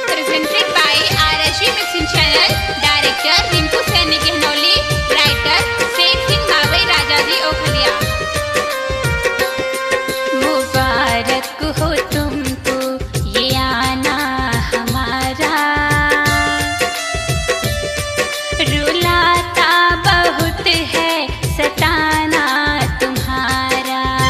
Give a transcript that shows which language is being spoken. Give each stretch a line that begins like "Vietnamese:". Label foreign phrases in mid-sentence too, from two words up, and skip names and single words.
English: presented by RSG Mixing Channel. Director Rinku Saini Gehnoli. Writer Sheikh Singh Mawai Rajaji Okhaliya.
Hindi: मुबारक हो तुमको ये आना हमारा, रुलाता बहुत है सताना तुम्हारा।